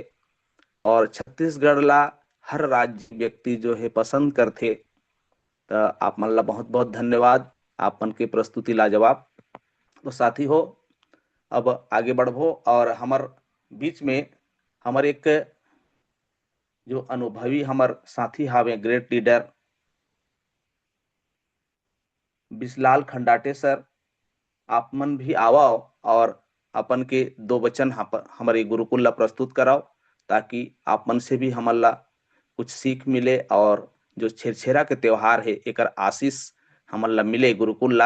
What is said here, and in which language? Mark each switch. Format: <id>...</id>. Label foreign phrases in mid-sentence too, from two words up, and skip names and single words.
<hne>और छत्तीसगढ़ ला हर राज्य व्यक्ति जो है पसंद करथे। तो आप मन ला बहुत बहुत धन्यवाद, आपन के प्रस्तुति लाजवाब। तो साथी हो, अब आगे बढ़बो और हमार बीच में हमार एक जो अनुभवी हमार साथी हावे,</hne> <en>great leader</en> <hne>बिस्लाल खंडाटे सर, आप मन भी आओ और अपन के दो वचन हमारे गुरुकुल ला प्रस्तुत कराओ, ताकि आप मन से भी हमला कुछ सीख मिले और जो छेरछेरा के त्योहार है एक आशीष हमन ला मिले गुरुकुल ला।</hne>